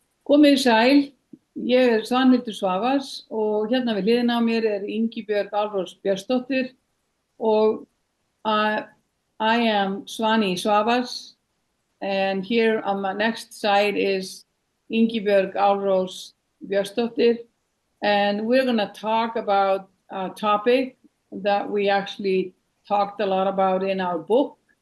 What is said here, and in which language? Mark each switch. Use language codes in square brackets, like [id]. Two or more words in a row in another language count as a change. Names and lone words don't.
[is] Komið sæl, ég Svanhildur Svavars og hérna við hliðina á mér Ingibjorg Bjornsdottir og [en] I am Svani Svavars, and here on my next side is Ingibjorg Bjornsdottir, and we're going to talk about a topic that we actually talked a lot about in our book.